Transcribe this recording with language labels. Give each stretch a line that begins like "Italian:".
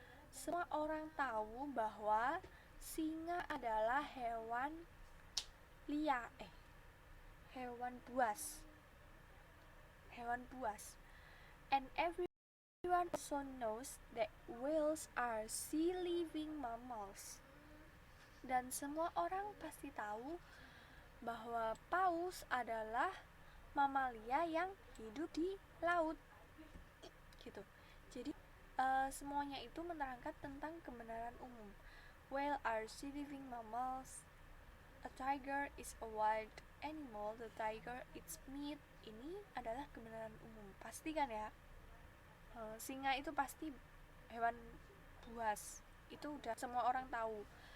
Indonesian: Semua orang tahu bahwa singa adalah hewan liar, hewan buas.
English: And everyone also knows that whales are sea-living mammals.
Indonesian: Dan semua orang pasti tahu bahwa paus adalah mamalia yang hidup di laut, gitu. Jadi semuanya itu menerangkan tentang kebenaran umum.
English: Whale are sea-living mammals. A tiger is a wild animal. The tiger eats meat.
Indonesian: Ini adalah kebenaran umum. Pasti kan ya? Singa itu pasti hewan buas. Itu udah semua orang tahu.